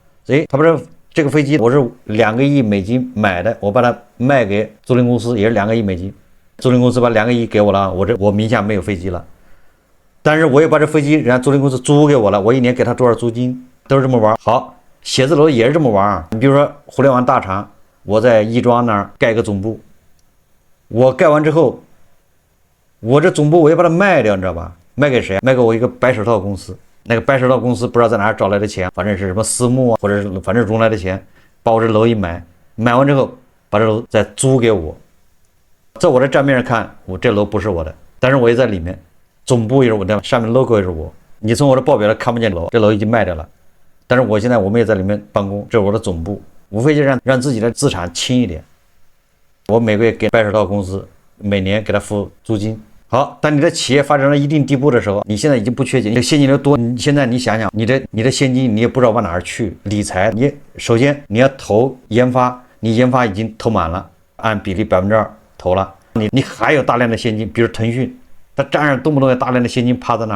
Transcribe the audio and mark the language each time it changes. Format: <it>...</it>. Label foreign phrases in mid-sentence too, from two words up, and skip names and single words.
<zh>所以他不是這個飛機我是2個億美金買的，我把它賣給租賃公司也是2個億美金，租賃公司把2個億給我了，我名下沒有飛機了，但是我也把這飛機人家租賃公司租給我了，我一年給他多少租金，都是這麼玩。好。寫字樓也是這麼玩。你比如說互聯網大廠，我在亦莊那兒蓋個總部，我蓋完之後，我這總部我也把它賣掉，你知道吧？賣給誰？賣給我一個白手套公司。那個白手套公司不知道在哪兒找來的錢，反正是什麼私募啊，或者是反正融來的錢，把我這樓一買完之後，把這樓再租給我。在我的賬面上看，我這樓不是我的，但是我也在裡面，總部也是我的，上面 logo 也是我。你從我的報表上看不見樓，這樓已經賣掉了。但是我現在我們也在裡面辦公，這是我的總部，無非就讓自己的資產輕一點。我每個月給白手套公司每年給他付租金。好，當你的企業發展到一定地步的時候，你現在已經不缺錢，你的現金流多，你現在你想想，你的現金你也不知道往哪兒去理財。你首先你要投研發，你研發已經投滿了，按比例2%投了，你還有大量的現金，比如騰訊，它賬上動不動有大量的現金趴在那兒。</zh>